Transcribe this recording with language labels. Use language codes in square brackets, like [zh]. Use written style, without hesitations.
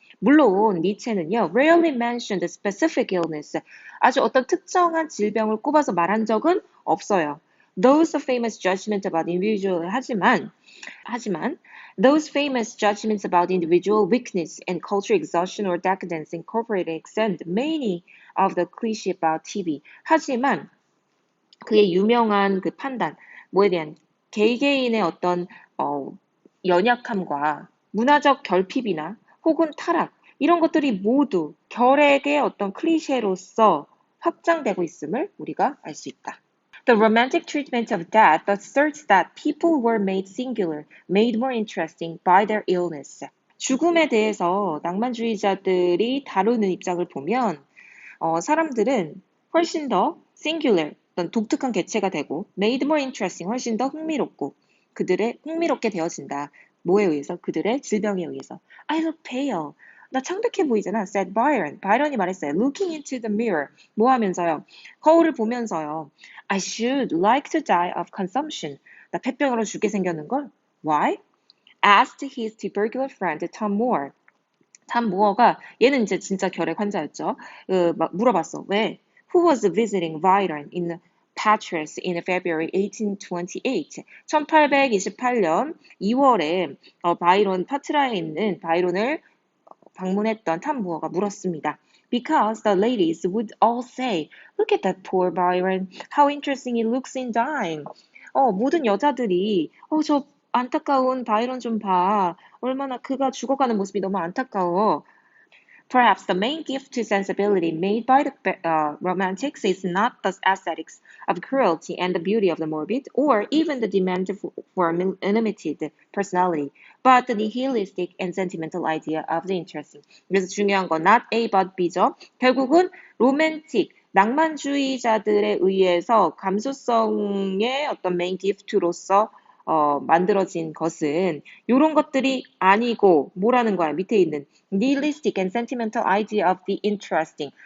[ko] 물론 니체는요, [en] rarely mentioned specific illness, [ko] 아주 어떤 특정한 질병을 꼽아서 말한 적은 없어요. [en] Those famous judgments about individual [ko] 하지만 [en] those famous judgments about individual weakness and cultural exhaustion or decadence incorporated extend many of the cliché about TB. [ko] 하지만 그의 유명한 판단, 뭐에 대한 개개인의 어떤 연약함과 문화적 결핍이나 혹은 타락 이런 것들이 모두 결핵의 어떤 클리셰로서 확장되고 있음을 우리가 알 수 있다. [en] The romantic treatment of death asserts that people were made singular, made more interesting by their illness. [ko] 죽음에 대해서 낭만주의자들이 다루는 입장을 보면 사람들은 훨씬 더 singular, 어떤 독특한 개체가 되고 [en] made more interesting, [ko] 훨씬 더 흥미롭게 되어진다. 뭐에 의해서? 그들의 질병에 의해서. [en] I look pale. [ko] 나 창백해 보이잖아. [en] said Byron. [ko] 바이런이 말했어요. [en] Looking into the mirror. [ko] 뭐 하면서요? 거울을 보면서요. [en] I should like to die of consumption. [ko] 나 폐병으로 죽게 생겼는걸? [en] Why? Asked his tubercular friend Tom Moore. [ko] 탐 무어가 얘는 이제 진짜 결핵 환자였죠. 막 물어봤어. 왜? [en] Who was visiting Byron in Patras in February 1828? [ko] 1828년 2월에 파트라에 있는 바이론을 방문했던 탐 무어가 물었습니다. [en] Because the ladies would all say, Look at that poor Byron. How interesting he looks in dying. [ko] 모든 여자들이 저 안타까운 바이런 좀 봐. 얼마나 그가 죽어가는 모습이 너무 안타까워. [en] Perhaps the main gift to sensibility made by the romantics is not the aesthetics of cruelty and the beauty of the morbid, or even the demand for unlimited personality, but the nihilistic and sentimental idea of the interesting. [ko] 그래서 중요한 건 [en] not A but B [ko] 죠. 결국은 로맨틱, 낭만주의자들에 의해서 감수성의 어떤 메인 기프트로서 만들어진 것은 이런 것들이 아니고 뭐라는 거야? 밑에 있는 [en] nihilistic and sentimental idea of the interesting.